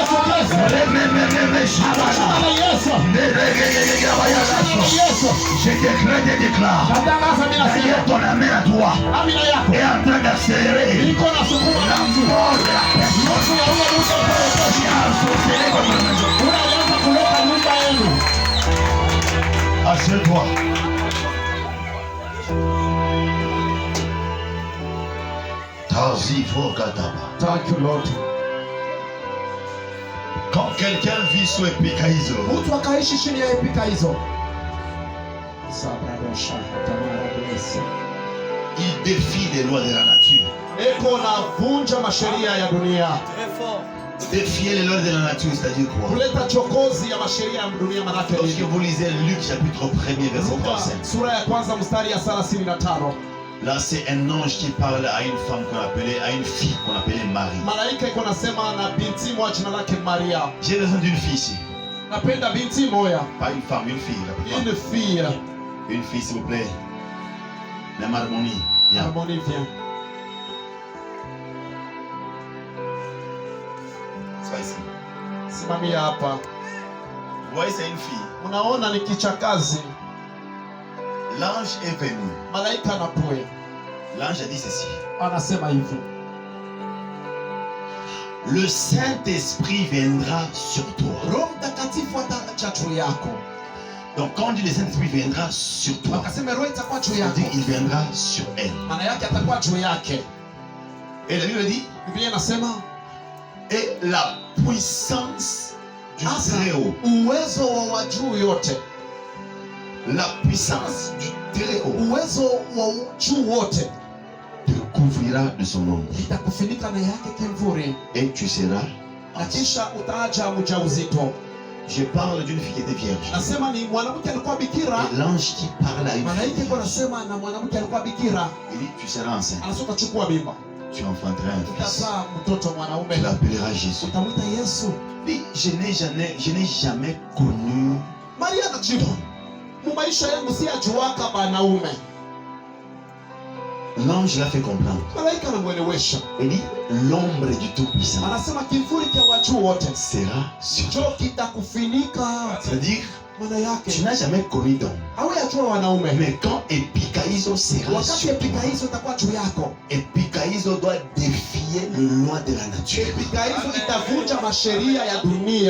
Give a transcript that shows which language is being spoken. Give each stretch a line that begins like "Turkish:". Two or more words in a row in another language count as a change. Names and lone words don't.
French: Je déclare ton amène à toi est en train d'accélérer la mort de la personne qui a associé votre maison. Assieds-toi.
English: Thank you, Lord.
French: Quand quelqu'un vit sous Epikaizo,
Swahili: Mtu akaishi chini ya Epikaizo,
French: il défie les lois de la nature.
Swahili: eko navunja masheria ya dunia.
French: Défier les lois de la nature, c'est-à-dire quoi?
Swahili: Kuleta chokozi ya masheria ya dunia manake
French: Lorsque vous lisez Luc chapitre 1er verset 35,
Swahili: sura ya kwanza mstari ya 35.
French: là c'est un ange qui parle à une femme qu'on appelait, à une fille qu'on appelait Marie.
Swahili: Malaika iko nasema na binti moja jina lake Maria.
French: J'ai besoin d'une fille ici.
Swahili: Napenda binti moja.
French: Pas une femme, une fille. Une fille. Une fille s'il vous plaît. Même harmonie. Viens. Harmonie, viens. Sois ici.
Swahili: Simamia hapa.
French: Vous voyez, c'est une fille.
Swahili: Unaona ni kichakazi.
French: L'ange est venu.
Swahili: Malaika anapoya.
French: L'ange a dit ceci.
Swahili: Anasema hivi.
French: Le Saint-Esprit viendra sur toi.
Swahili: Roho Mtakatifu atakuja juu yako.
French: Donc quand on dit le Saint-Esprit viendra sur toi,
Swahili: Akasema roho itakuwa juu
French: on
Swahili: yako.
French: dit il viendra sur elle.
Swahili: Maana yake atakuwa juu yake.
French: Et la Bible dit,
Swahili: Biblia inasema
French: et la puissance du Très-Haut.
Swahili: Uwezo wa juu yote.
French: La puissance du Très-Haut.
Swahili: Uwezo wa juu wote.
French: Te couvrira de son ombre.
Swahili: Itakufunika na yake kivuli.
French: Et tu seras.
Swahili: Na kisha utaja mjauzito.
French: Je parle d'une fille qui était vierge.
Swahili: Nasema ni mwanamke alikuwa bikira.
French: Et l'ange qui parle à une
Swahili: Malaika
French: fille,
Swahili: iko nasema na mwanamke alikuwa bikira.
French: il dit tu seras enceinte.
Swahili: Anasema chukua mimba.
French: Tu enfanteras un fils.
Swahili: Utazaa mtoto mwanaume.
French: Tu l'appelleras Jésus.
Swahili: Utamwita Yesu.
French: Dit, je n'ai jamais connu.
Swahili: Maria anajibu. Mumaisha yangu si ajuaka banaume.
French: L'ange l'a fait comprendre.
Swahili: Malaika anamuelewesha.
French: Il dit l'ombre du Tout-Puissant
Swahili: Anasema kivuli cha watu wote
French: sera sur toi.
Swahili: cho kitakufunika.
French: C'est-à-dire,
Swahili: Maana yake
French: tu n'as jamais connu d'homme.
Swahili: hawajua wanaume.
French: Mais quand Epikaizo sera
Swahili: Wakati
French: sur toi,
Swahili: Epikaizo itakuwa juu yako.
French: Epikaizo doit défier le loi de la nature.
Swahili: Epikaizo itavunja masheria ya dunia.